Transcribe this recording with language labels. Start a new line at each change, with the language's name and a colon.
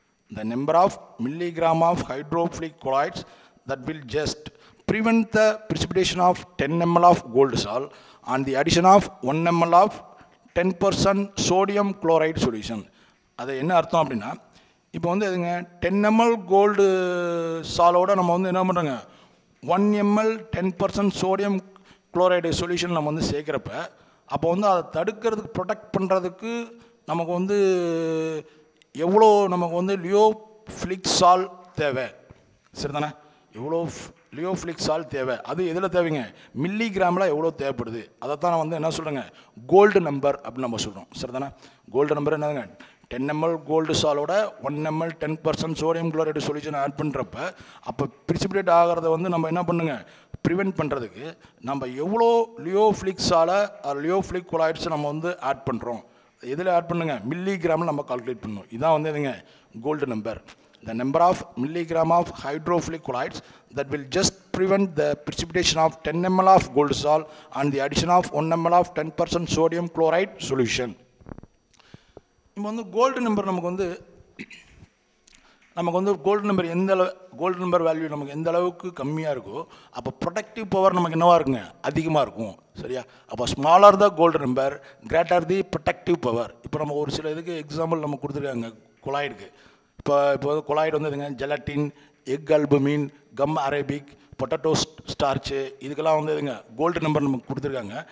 English: The number of milligram of hydrophilic colloids that will just prevent the precipitation of 10 ml of gold salt on the addition of 1 ml of 10% sodium chloride solution.
Tamil: அது என்ன அர்த்தம் அப்படின்னா, இப்போ வந்து எதுங்க 10 ml gold சாலோட நம்ம வந்து என்ன பண்ணுறோங்க 1 ml 10% சோடியம் குளோரைடு சொல்யூஷன் நம்ம வந்து சேர்க்குறப்ப, அப்போ வந்து அதை தடுக்கிறதுக்கு ப்ரொடெக்ட் பண்ணுறதுக்கு நமக்கு வந்து எவ்வளோ நமக்கு வந்து லியோஃபிலிக் சால் தேவை, சரிதானே? எவ்வளோ லியோஃபிலிக் சால் தேவை, அது எதில் தேவைங்க மில்லிகிராமில் எவ்வளோ தேவைப்படுது, அதை தான் நான் வந்து என்ன சொல்கிறேங்க கோல்டு நம்பர் அப்படின்னு நம்ம சொல்கிறோம், சரிதானே? கோல்டு நம்பர் என்னதுங்க 10 ml gold சாலோட 1 ml 10% sodium chloride solution add பண்ணுறப்ப, அப்போ பிரிசிபிடேட் ஆகிறத வந்து நம்ம என்ன பண்ணுங்க ப்ரிவெண்ட் பண்ணுறதுக்கு நம்ம எவ்வளோ லியோஃபிலிக் சாலை லியோஃபிலிக் கொலாய்ட்ஸை நம்ம வந்து ஆட் பண்ணுறோம், எதில் ஆட் பண்ணுங்க மில்லிகிராமில் நம்ம கால்குலேட் பண்ணணும். இதான் வந்து எதுங்க gold number.
English: The number of milligram of hydrophilic colloids that will just prevent the precipitation of 10 ml of gold salt and the addition of 1 ml of 10% sodium chloride solution.
Tamil: இப்போ வந்து gold number நமக்கு வந்து gold number எந்த அளவு gold number value நமக்கு எந்த அளவுக்கு கம்மியாக இருக்கோ அப்போ ப்ரொடெக்டிவ் பவர் நமக்கு என்னவாக இருக்குங்க அதிகமாக இருக்கும். சரியா?
English: அப்போ smaller the gold number greater the protective power.
Tamil: இப்போ நம்ம ஒரு சில இதுக்கு எக்ஸாம்பிள் நம்ம கொடுத்துருக்காங்க கொலாய்டுக்கு. இப்போ கொலாய்டு வந்து எதுங்க gelatin, egg albumin, come Arabic, potato starch, இதுக்கெல்லாம் வந்து எதுங்க கோல்டு நம்பர் நமக்கு கொடுத்துருக்காங்க.